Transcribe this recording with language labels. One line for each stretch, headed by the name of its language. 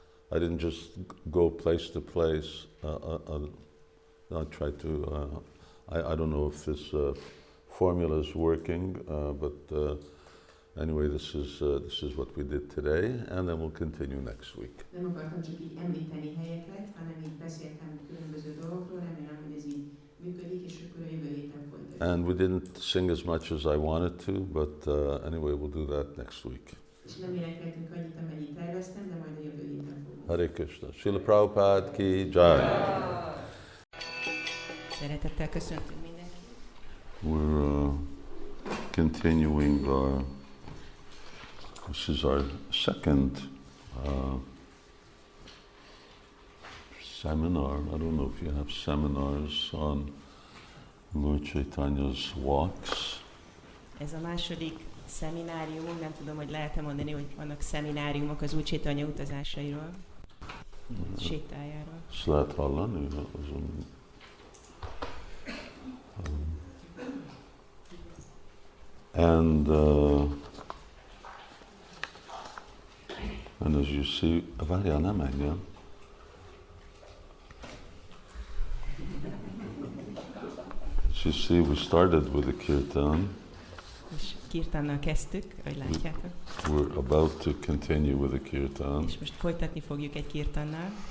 English: I didn't just go place to place. I tried to. I don't know if this formula is working, but anyway, this is what we did today, and then we'll continue next week.
Hungarian: Nem akartam csak így említeni helyeket, hanem így beszéltem különböző dolgokról, remélem, hogy ez így működik, és akkor a jövő héten folytatjuk.
English: And we didn't sing as much as I wanted to, but anyway, we'll do that next week.
Hungarian: És nem énekeltünk annyit, amennyit terveztem, de majd a jövő héten fogunk.
English: Hare Krishna. Srila Prabhupada ki jai.
Hungarian: Szeretettel köszöntünk mindenkit.
English: We're continuing this is our second seminar. I don't know if you have seminars on Lord Chaitanya's walks.
Hungarian: Ez a második szemináriumunk, nem tudom, hogy lehet-e mondani, hogy vannak szemináriumok az Úr Caitanya utazásairól, sétájáról. Ezt lehet hallani?
English: And as you see,
Hungarian: várjál, nem engem.
English: As you see, we started with the kirtan.
Hungarian: És kirtannal kezdtük, ahogy látjátok.
English: We're about to continue with the kirtan.
Hungarian: És most folytatni fogjuk egy kirtannal.